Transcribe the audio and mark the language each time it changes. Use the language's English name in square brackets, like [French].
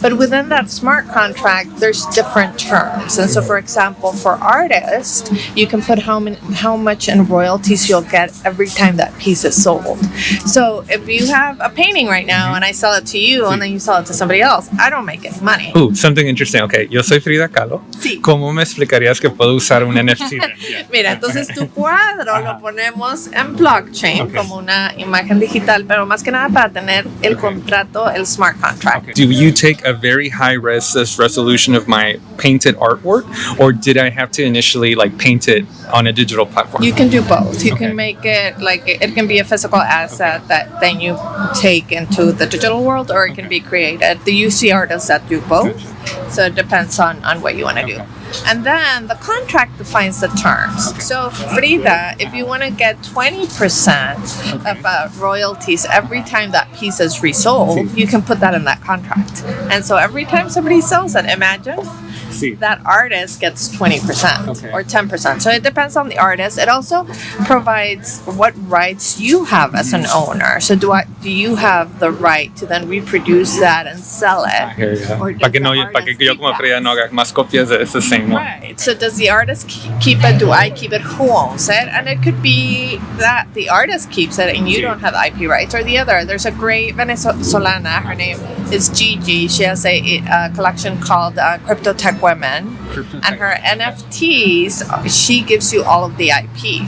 [English] But within that smart contract, there's different terms. And so, for example, for artists, you can put how much in royalties you'll get every time that piece is sold. So if you have a painting right now and I sell it to you and then you sell it to somebody else, I don't make any money. Something interesting. Okay, [Spanish] yo soy Frida Kahlo. Sí. ¿Cómo me explicarías que puedo usar un NFT? Mira, entonces tu cuadro lo ponemos en blockchain como una imagen digital, pero más que nada para tener el contrato, el smart contract. [English] Do you take a very high-res resolution of my painted artwork, or did I have to initially like paint it on a digital platform? You can do both. You can make it like it can be a physical asset that then you take into the digital world, or it can be created. You see artists that do both, so it depends on what you want to do. And then the contract defines the terms. So Frida, if you want to get 20% of royalties every time that piece is resold, you can put that in that contract. And so every time somebody sells it, imagine that artist gets 20% or 10%. So it depends on the artist. It also provides what rights you have as an owner. So do you have the right to then reproduce that and sell it? [Spanish] Para que yo como Frida no haga más copias de ese [English] same one. Right. So does the artist keep it? Do I keep it? Who owns it? And it could be that the artist keeps it and you don't have IP rights, or the other. There's a great Venezolana. Her name is Gigi. She has a collection called CryptoTech Women, and her NFTs, she gives you all of the IP.